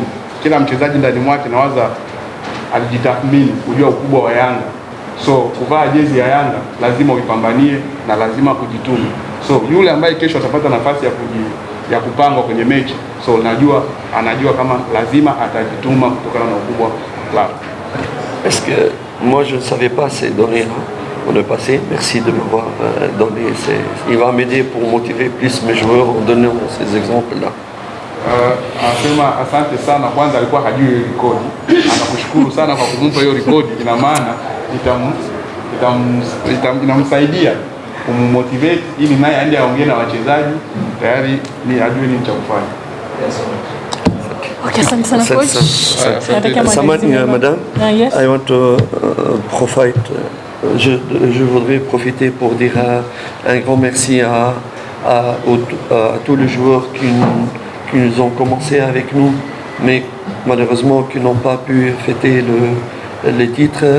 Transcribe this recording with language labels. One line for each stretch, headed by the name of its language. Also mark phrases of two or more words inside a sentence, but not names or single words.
Swahili: Kila mchezaji ndani mwake nawaza alijitathmini kujua ukubwa wa Yanga. So kuvaa jezi ya Yanga lazima uipambanie na lazima kujituma. So yule ambaye kesho atapata nafasi ya kupangwa kwenye mechi, so anajua kama lazima atajituma kutokana na ukubwa wao.
French: Est-ce que moi je ne savais pas ces données pour le passé. Merci de m'avoir donné. Il va m'aider pour motiver plus mes joueurs en donnant ces exemples-là.
Swahili: Anasema asante sana, kwanza alikuwa hajui hiyo rekodi. Anakushukuru sana kwa kumpa hiyo rekodi. Ina maana inamsaidia kummotivate ili naye aende aongee na wachezaji tayari ni ajue nini cha kufanya. Okay, asante sana coach.
French: Madame, yes.
English: I want to
French: je voudrais profiter pour dire un grand merci à tous les joueurs qui nous ont commencé avec nous, mais malheureusement qui n'ont pas pu fêter les titres.